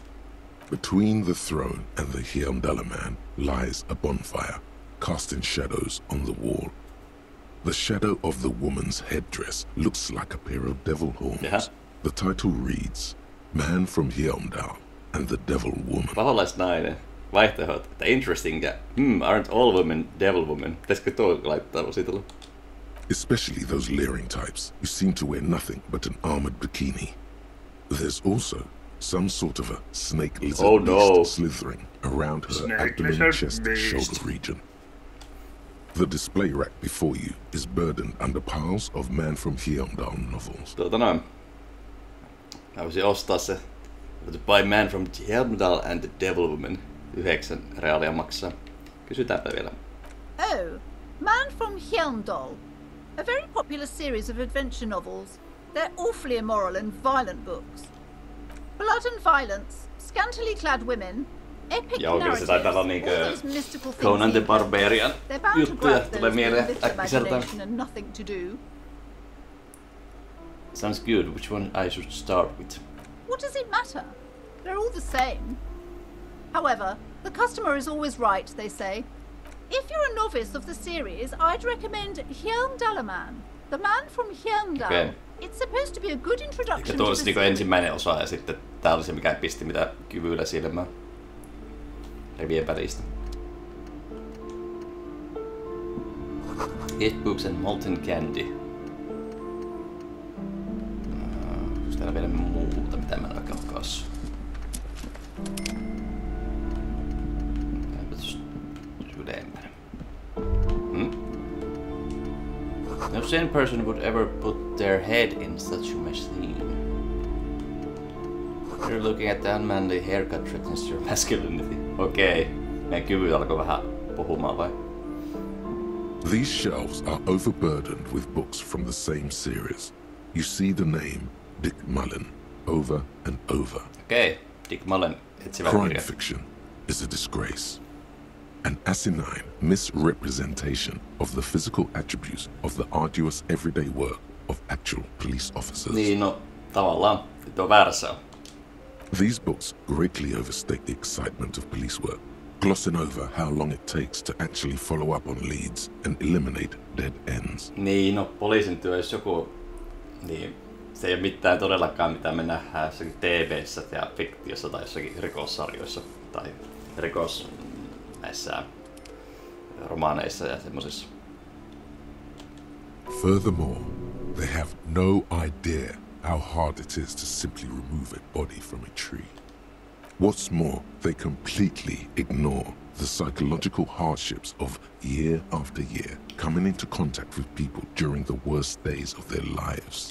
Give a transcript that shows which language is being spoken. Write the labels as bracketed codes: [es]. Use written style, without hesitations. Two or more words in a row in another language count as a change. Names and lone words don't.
[en] Between the throne and the Hjelmdala man lies a bonfire, casting shadows on the wall. The shadow of the woman's headdress looks like a pair of devil horns. Yeah. The title reads, Man from Hjelmdal and the Devil Woman. [fi] Paholaisnainen. Vaihtoehdot. Että interesting ja [en] aren't all women devil women. [fi] Pitäisikö tuo laittaa ositella? [en] Especially those leering types who seem to wear nothing but an armored bikini. There's also some sort of a snake lizard beast slithering around her abdomen, chest, shoulder region. The display rack before you is burdened under piles of Man from Hjelmdal novels. [fi] Mä voisin ostaa se. [en] To buy Man from Hjelmdal and the Devil Woman. [fi] 9 reaalia maksaa. Kysytäänpä vielä. [en] Oh, Man from Hjelmdal. A very popular series of adventure novels. They're awfully immoral and violent books. Blood and violence, scantily clad women, epic narratives, all those mystical things. Conan the Barbarian They're bound to [fi] juttuja [en] grab [fi] tulee [en] those [fi] mieleen [en] with little [fi] äkkiseltään. [en] imagination and nothing to do. Sounds good. Which one I should start with? What does it matter? They're all the same. However, the customer is always right, they say. If you're a novice of the series, I'd recommend Hjelmdalaman, the Man from Hjelmdal. Okay. It's supposed to be a good introduction [fi] Tuo [en] to [fi] olisi [en] the [fi] niinku [en] series. [fi] ensimmäinen osa ja sitten tää oli se mikä pisti mitä kyvyillä silmään. Rivien välistä. [en] Gift books and molten candy. [fi] Onko täällä vielä muuta mitä mä en oikein kassu? Ylempänä. [en] No sane person would ever put their head in such a machine. You're looking at the unmanly haircut threatens your masculinity. [fi] Okei. Meidän kyvyt alkoi vähän puhumaan vai? [en] These shelves are overburdened with books from the same series. You see the name Dick Mullen over and over. [fi] Okei. Dick Mullen, etsivä [en] Crime [fi] kirja. [en] fiction is a disgrace. An asinine misrepresentation of the physical attributes of the arduous everyday work of actual police officers. [fi] Niin, no tavallaan. Tuo väärässä on. [en] These books greatly overstate the excitement of police work, glossing over how long it takes to actually follow up on leads and eliminate dead ends. [fi] Niin, no poliisin työ, jos joku... Niin, se ei ole mitään todellakaan mitä me nähdään jossakin TV:ssä ja fiktiossa tai jossakin rikossarjoissa tai näissä romaaneissa ja semmosissa. [en] Furthermore, they have no idea how hard it is to simply remove a body from a tree. What's more, they completely ignore the psychological hardships of year after year coming into contact with people during the worst days of their lives.